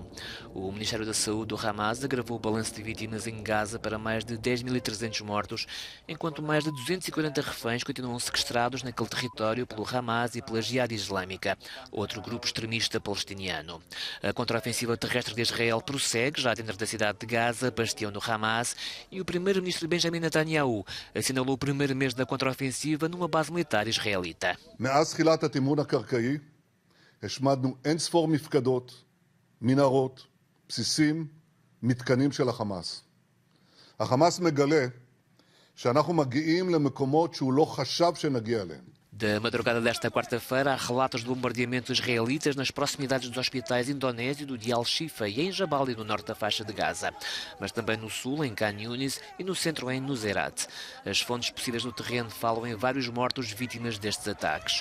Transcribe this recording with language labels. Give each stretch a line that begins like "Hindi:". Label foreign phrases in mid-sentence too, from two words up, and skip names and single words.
Portuguese: O Ministério da Saúde do Hamas agravou o balanço de vítimas em Gaza para mais de 10.300 mortos, enquanto mais de 240 reféns continuam sequestrados naquele território pelo Hamas e pela Jihad Islâmica, outro grupo extremista palestiniano. A contraofensiva terrestre de Israel prossegue já dentro da cidade de Gaza, bastião do Hamas, e o primeiro-ministro Benjamin Netanyahu assinalou o primeiro mês da contraofensiva numa base militar israelita.
Hebrew: מאז תחילת התמרון הקרקעי השמדנו אין-ספור מפקדות, מנהרות, בסיסים, מתקנים של החמאס. החמאס מגלה שאנחנו מגיעים למקומות שהוא לא חשב שנגיע אליהם.
Portuguese: Da madrugada desta quarta-feira, há relatos de bombardeamentos israelitas nas proximidades dos hospitais indonésios de Al-Shifa e em Jabali, no norte da faixa de Gaza, mas também no sul, em Khan Yunis, e no centro, em Nuseirat. As fontes possíveis no terreno falam em vários mortos vítimas destes ataques.